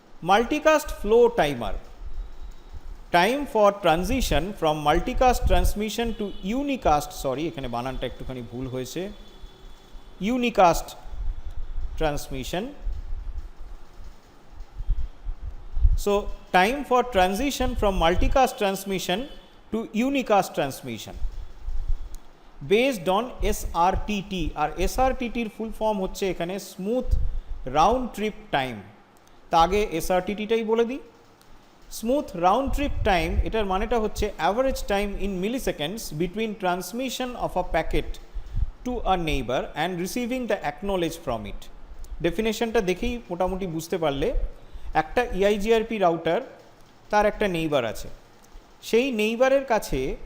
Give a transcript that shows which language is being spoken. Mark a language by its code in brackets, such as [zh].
[en] multicast flow timer, time for transition from multicast transmission to unicast, [bn] sorry এখানে বানানটা একটুখানি ভুল হয়েছে, [en] Unicast transmission. So time for transition from multicast transmission to unicast transmission based on SRTT, [bn] আর SRTT এর full form হচ্ছে এখানে smooth round trip time. তা আগে SRTT-টাই বলে দিই। [en] Smooth round trip time, এটার মানেটা হচ্ছে average time in milliseconds between transmission of a packet to a neighbour and receiving the acknowledge from it. [bn] ডেফিনেশনটা দেখেই মোটামুটি বুঝতে পারলে, একটা ইআইজিআরপি রাউটার, তার একটা নেইবার আছে, সেই নেইবারের কাছে